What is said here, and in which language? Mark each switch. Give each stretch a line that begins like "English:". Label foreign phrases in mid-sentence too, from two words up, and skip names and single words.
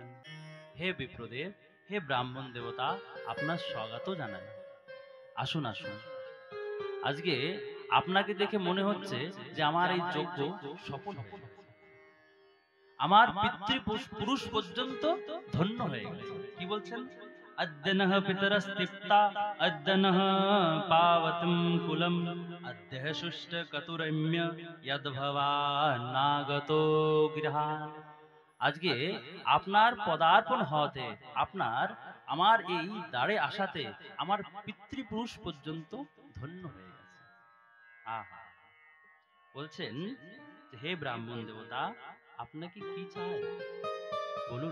Bangla: হে বিপ্রদেব, হে ব্রাহ্মণ দেবতা, আপনার স্বাগত জানাই। আসুন আসুন, আজকে আপনাকে দেখে মনে হচ্ছে যে আমার এই যজ্ঞ সফল হয়ে গেছে, আমার পিতৃপুরুষ পর্যন্ত ধন্য হয়ে গেছে। কি বলছেন?
Sanskrit: अद्य नः पितरस्तिप्ता अद्य नः पावतं कुलम् अद्य शुष्टकतुरम्य यद्भवान्नागतो गृहान्।
Bangla: আজকে আপনার পদার্পণ হওয়াতে, আপনার আমার এই দ্বারে আসাতে আমার পিতৃপুরুষ পর্যন্ত ধন্য হয়ে গেছে। আহা, বলছেন হে ব্রাহ্মণ দেবতা, আপনাকে কি চাই বলুন।